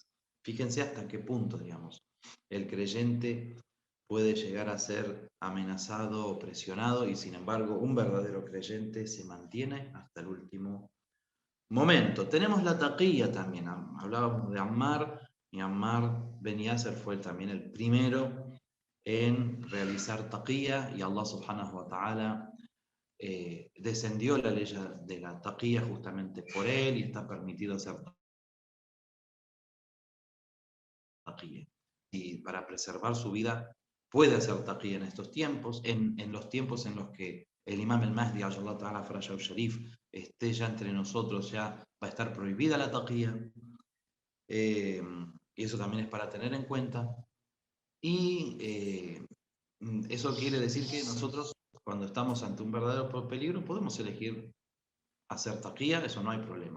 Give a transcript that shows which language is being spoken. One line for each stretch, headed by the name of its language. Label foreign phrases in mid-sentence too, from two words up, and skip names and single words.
Spanish: Fíjense hasta qué punto, digamos, el creyente puede llegar a ser amenazado o presionado, y sin embargo un verdadero creyente se mantiene hasta el último momento. Tenemos la taqiyya también, hablábamos de Ammar, y Ammar ben Yasser fue también el primero en realizar taqiyya, y Allah
Arabic: سبحانه وتعالى
Spanish: descendió la ley de la taqiyya justamente por él, y está permitido hacer taqiyya. Y para preservar su vida puede hacer taqiyya en estos tiempos, en los tiempos en los que el imam al-Mahdi,
Arabic: آية الله تعالى فرج الشريف,
Spanish: esté ya entre nosotros, ya va a estar prohibida la taqiyya. Y eso también es para tener en cuenta. Y eso quiere decir que nosotros, cuando estamos ante un verdadero peligro, podemos elegir hacer taqiyya, eso no hay problema.